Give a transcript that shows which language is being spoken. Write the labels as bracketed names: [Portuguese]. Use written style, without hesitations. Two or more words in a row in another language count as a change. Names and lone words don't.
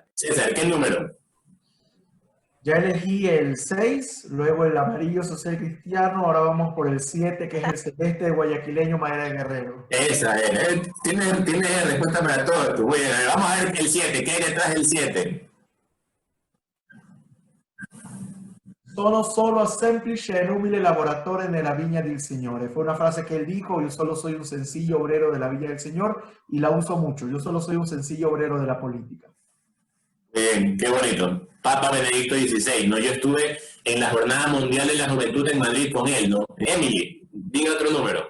[Spanish] César, ¿qué número? Ya elegí el 6, luego el amarillo social cristiano, ahora vamos por el 7, que es el celeste guayaquileño Madera de Guerrero. Esa es, tiene respuesta para todo esto. Muy bien, vamos a ver el 7, ¿qué hay detrás del 7? [Italian] Sono solo semplice e umile lavoratore nella vigna del Signore. [Spanish] Fue una frase que él dijo: yo solo soy un sencillo obrero de la viña del Señor, y la uso mucho. Yo solo soy un sencillo obrero de la política. Bien, qué bonito. Papa Benedicto XVI, ¿no? Yo estuve en la Jornada Mundial de la Juventud en Madrid con él, ¿no? Emily, diga otro número.